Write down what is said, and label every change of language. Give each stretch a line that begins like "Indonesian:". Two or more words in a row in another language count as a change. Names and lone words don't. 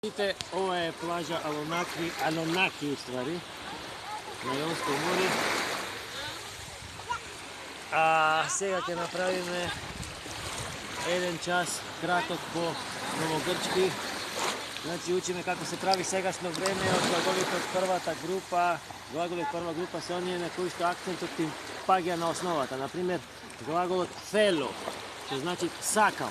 Serbian: Vidite, ovo je plaža Alonaki u stvari, na Jonskom moru.
Macedonian: A сега ќе направиме еден час краток по новогрчки. Значи учиме како се прави сегашно време од глаголите од првата група. Глаголи од прва група се оние на кои што акцентот им паѓа на основата. Например, глаголот фело, што значи сакам.